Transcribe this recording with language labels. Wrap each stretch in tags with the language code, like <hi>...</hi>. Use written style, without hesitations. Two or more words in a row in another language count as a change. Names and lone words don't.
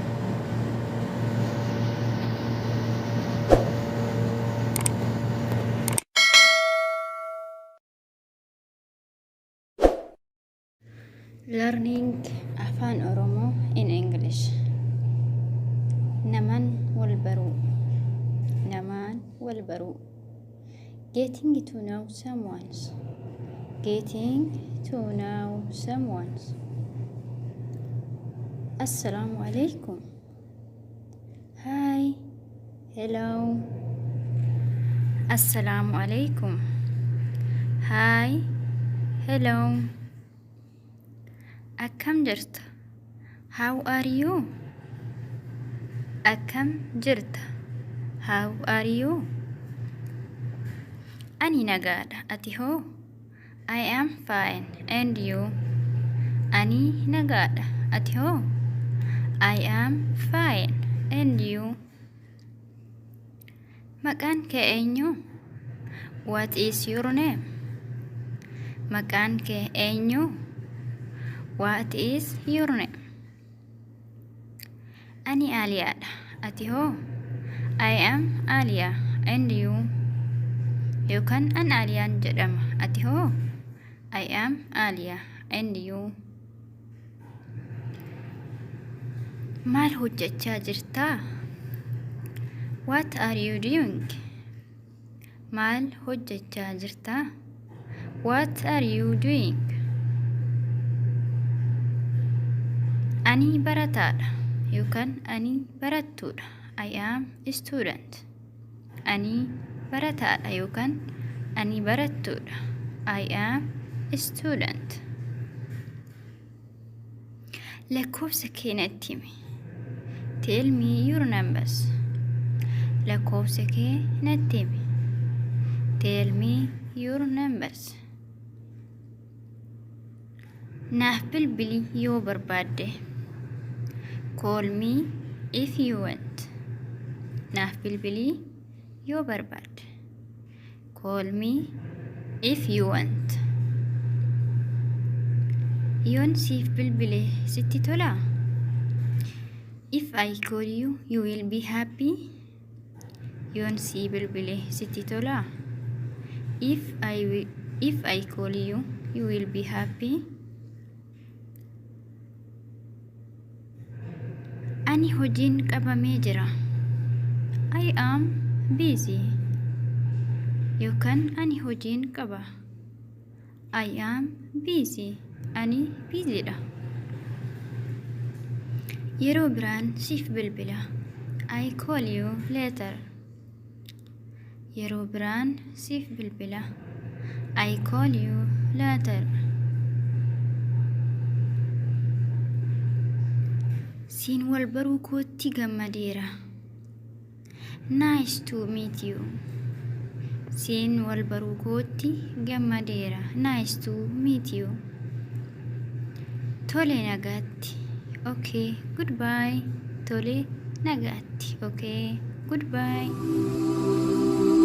<en>Learning Afaan Oromoo in English.</en> <om>Namaan wal baruu. Namaan wal baruu.</om> <en>Getting to know someone. Getting to know someone.</en> <ar>Assalamu alaikum.</ar> <en>Hi. Hello.</en> <ar>Assalamu alaikum.</ar> <en>Hi. Hello.</en> <om>Akkam jirta?</om> <en>How are you?</en> <om>Akkam jirta?</om> <en>How are you?</en> <om>Ani nagaadha. Ati hoo?</om> <en>I am fine. And you?</en> <om>Ani nagaadha. Ati hoo?</om> <en>I am fine. And you?</en> <om>Maqaan kee eenyu?</om> <en>What is your name?</en> <om>Maqaan kee eenyu?</om> <en>What is your name?</en> <om>Ani Aliyaadha. Ati hoo?</om> <en>I am Aliya. And you?</en> <om>Yookaan an Aliyaan jedhama. Ati hoo?</om> <en>I am Aliya. And you?</en> <om>Maal hojjechaa jirtaa?</om> <en>What are you doing?</en> <om>Maal hojjechaa jirtaa?</om> <en>What are you doing?</en> <om>Ani barataadha yookaan ani barattuudha.</om> <en>I am a student.</en> <om>Ani barataadha yookaan ani barattuudha.</om> <en>I am a student.</en> <om>Lakkoofsa kee natti himi.</om> <en>Tell me your numbers.</en> <om>Lakkoofsa kee natti himi.</om> <en>Tell me your numbers.</en> <om>Naaf bilbili yoo barbaadde.</om> <en>Call me if you want.</en> <om>Naaf bilbili yoo barbaadde.</om> <en>Call me if you want.</en> <om>Yoon siif bilbile sitti tolaa?</om> <en>If I call you, you will be happy.</en> <om>Yoon sii bilbile sitti tolaa?</om> <en>If I call you, you will be happy.</en> <om>Ani hojiin qabamee jira.</om> <en>I am busy.</en> <om>Yookaan ani hojiin qaba.</om> <en>I am busy.</en> <om>Ani busyidha. Yeroo biraan siif bilbila.</om> <en>I call you later.</en> <om>Yeroo biraan siif bilbila.</om> <en>I call you later.</en> <om>Siin wal baruu kootti gammadeera.</om> <en>Nice to meet you.</en> <om>Siin wal baruu kootti gammadeera.</om> <en>Nice to meet you.</en> <om>Tole nagaatti.</om> <en>Okay, goodbye.</en> <om>Tole nagaatti.</om> <en>Okay, goodbye.</en>